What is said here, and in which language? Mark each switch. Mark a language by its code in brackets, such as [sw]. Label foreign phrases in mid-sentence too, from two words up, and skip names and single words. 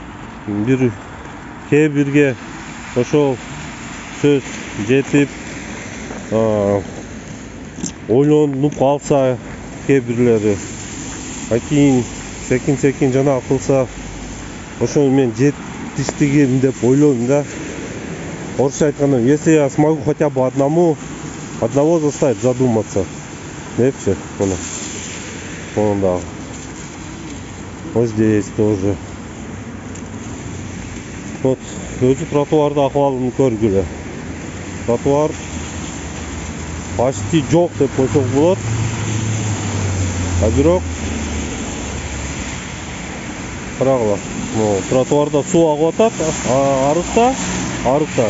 [ky] Кээ бирге ошол сөз жетип, ойлонуп калса кээ бирлери, кийин секин жана кылса, ошол мен жетиштигим деп ойлойм да. Орусча айтканда, [ru] если я смогу хотя бы одного заставить задуматься. [ky] Депчи, да. [ru] Вот здесь тоже. Вот, [ky] өзү тротуарда акыбалын көргүлө. Тротуар почти жок деп койсок болот. А бирок карагыла, тротуарда суу агып атат, арыкта.